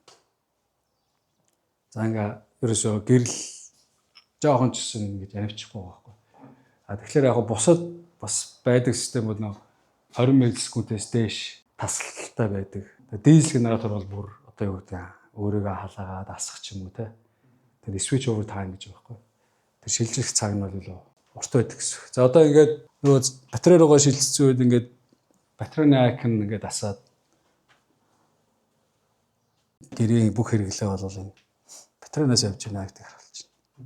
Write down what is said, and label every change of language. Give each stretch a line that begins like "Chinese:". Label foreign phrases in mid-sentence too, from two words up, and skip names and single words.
Mongolian: За ингээ ерөөсөө гэрэл жоохон ч гэсэн ингэж авчихгүй байхгүй. Тэгэхээр яг бусад бас байдаг систем бол 20 миллисекундээс дээш тасалтай байдаг. Дизель генератор бол бүр одоо юу гэдэг өөрийгөө халаагаад асах ч юм уу те. Тэр
English: switch over time
Mongolian: гэж байгаа байхгүй. Тэр шилжих цаг нь бол урт байдаг гэсэн. За одоо ингээд нөгөө батарей руугаа шилжсэн үед ингээд батарейны айкон ингээд асаад гэрийн бүх хэрэглээ бол энэ батарейнаас явж байна гэдэг харуулж байна.